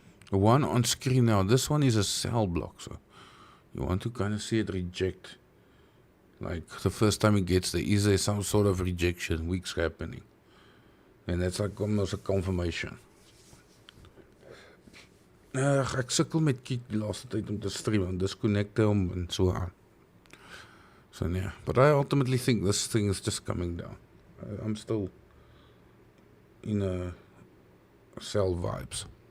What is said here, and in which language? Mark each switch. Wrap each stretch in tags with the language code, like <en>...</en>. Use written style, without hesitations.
<en>The one on screen now, this one is a sell block, so you want to kind of see it reject. Like the first time it gets there, is there some sort of rejection, weeks happening? And that's like almost a confirmation.</en> <af>Ek sukkel met Kik die laaste tyd om te stream en disconnecte hom en so aan.</af> <en>So yeah, but I ultimately think this thing is just coming down. I'm still in a sell vibes.</en>